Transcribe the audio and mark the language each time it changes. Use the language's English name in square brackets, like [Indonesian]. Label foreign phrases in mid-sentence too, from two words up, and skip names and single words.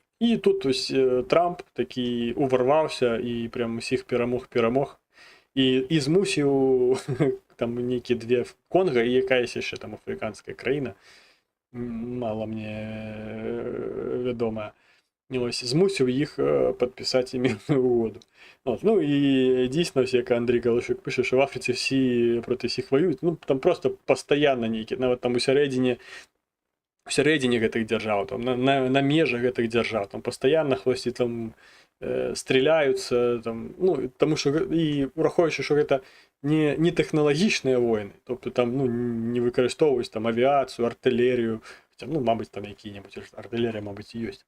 [Belarusian] І тут ось Трамп такі уварваўся і прям усіх перамог і змусіў там нейкі две Конга і якаясь яшчэ там афрыканская краіна, мала мне вядомая, ось, змусіў іх падпісаць мірную угоду. [Ukrainian] От. Ну і дійсно, як Андрій Галашук пише, що в Африці всі проти всіх воюють, ну там просто постійно [Belarusian] нейкі, нават там у сярэдзіне гэтых дзяржаў, там на межах гэтых дзяржаў, там пастаянна хлопцы там стреляюцца, там, ну, таму што і урахоўваючы, што гэта не тэхналагічныя войны, тобто там ну не выкарыстоўваюць там авіяцыю, артылерію, ну, мабыць, там якія-небудзь артылерія, мабыць, і ёсць.